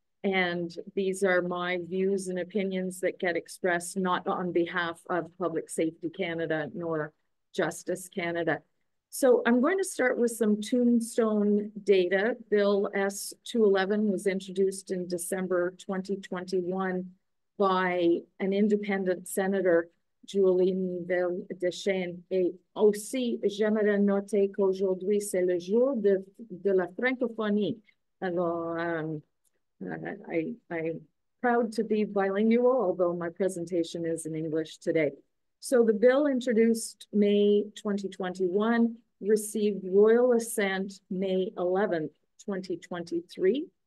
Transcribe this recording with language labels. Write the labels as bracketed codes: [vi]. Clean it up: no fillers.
[en] And these are my views and opinions that get expressed not on behalf of Public Safety Canada nor Justice Canada. So I'm going to start with some tombstone data. Bill S-211 was introduced in December 2021 by an independent senator, Julie Nivelle-Deschênes. [fr] Et aussi, j'aimerais noter qu'aujourd'hui, c'est le jour de la francophonie. Alors, [en] I'm proud to be bilingual, although my presentation is in English today. So the bill introduced May 2021, received royal assent May 11th, 2023.